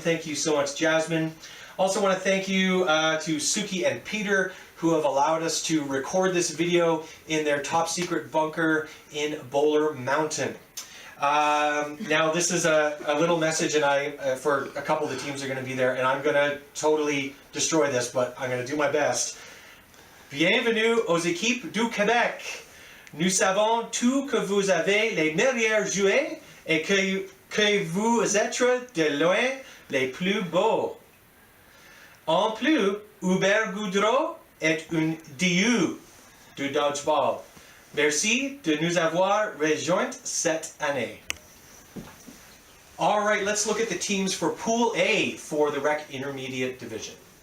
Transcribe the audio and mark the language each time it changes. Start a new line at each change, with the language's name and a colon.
English: Thank you so much, Jasmine. Also want to thank you to Suki and Peter, who have allowed us to record this video in their top secret bunker in Bowler Mountain. Now this is a little message, and for a couple of the teams are going to be there, and I'm going to totally destroy this, but I'm going to do my best.
French: Bienvenue aux équipes du Québec. Nous savons tous que vous avez les meilleurs joueurs et que vous êtes de loin les plus beaux. En plus, Hubert Goudreau est un dieu du dodgeball. Merci de nous avoir rejoints cette année.
English: All right, let's look at the teams for Pool A for the Rec Intermediate Division.